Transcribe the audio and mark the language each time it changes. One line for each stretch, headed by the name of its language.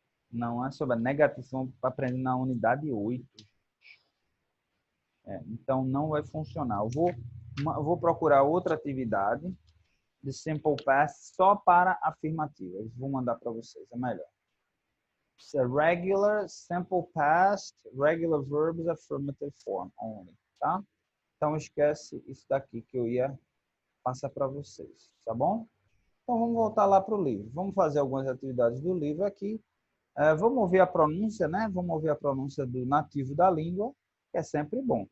Portuguese: Não é sobre a negativa, vocês vão aprender na unidade 8. Então, não vai funcionar. Eu vou procurar outra atividade de simple past só para afirmativas. Vou mandar para vocês, é melhor.
English: It's a regular, simple past, regular verbs, affirmative form only,
Portuguese: tá? Então, esquece isso daqui que eu ia passar para vocês, tá bom? Então, vamos voltar lá para o livro. Vamos fazer algumas atividades do livro aqui. Vamos ouvir a pronúncia, né? Vamos ouvir a pronúncia do nativo da língua, que é sempre bom.